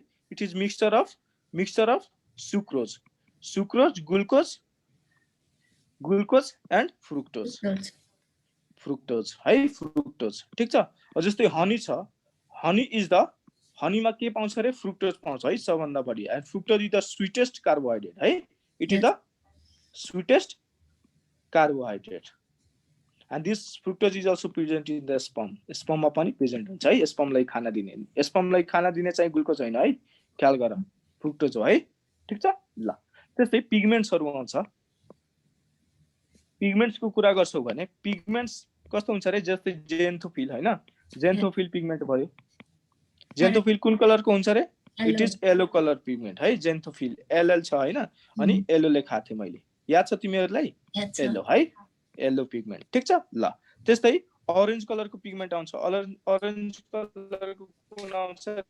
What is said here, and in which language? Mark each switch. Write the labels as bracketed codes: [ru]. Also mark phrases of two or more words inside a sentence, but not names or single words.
[en] it is mixture of sucrose, glucose and fructose है, फ्रुक्टोज। [ne] ठीक छ। जस्तै हनी छ, हनीमा के पाउँछ रे? फ्रुक्टोज पाउँछ है सबभन्दा बढी। [en] and fructose is the sweetest carbohydrate है, it is the sweetest carbohydrate. And this fructose is also present in the sperm. [ne] Sperm मा पनि प्रेजेन्ट हुन्छ है। स्पर्मलाई खाना दिने चाहिँ ग्लुकोज हैन है, ख्याल गर, फ्रुक्टोज हो है। ठीक छ। ल त्यस्तै पिगमेन्ट्सहरु आउँछ। पिगमेन्ट्सको कुरा गर्छौ भने पिगमेन्ट्स कस्तो हुन्छ रे? जस्तै जेन्थोफिल हैन, [en] xanthophyll pigment [ne] भयो जेन्थोफिल कुन कलरको हुन्छ रे [en] it is yellow color pigment [ne] है जेन्थोफिल एलएल छ हैन अनि येलो लेखा थिए मैले याद छ तिमीहरुलाई येलो है [en] yellow pigment [ne] ठीक छ ल त्यस्तै ऑरेंज कलरको पिगमेन्ट आउँछ ऑरेंज कलरको कुन आउँछ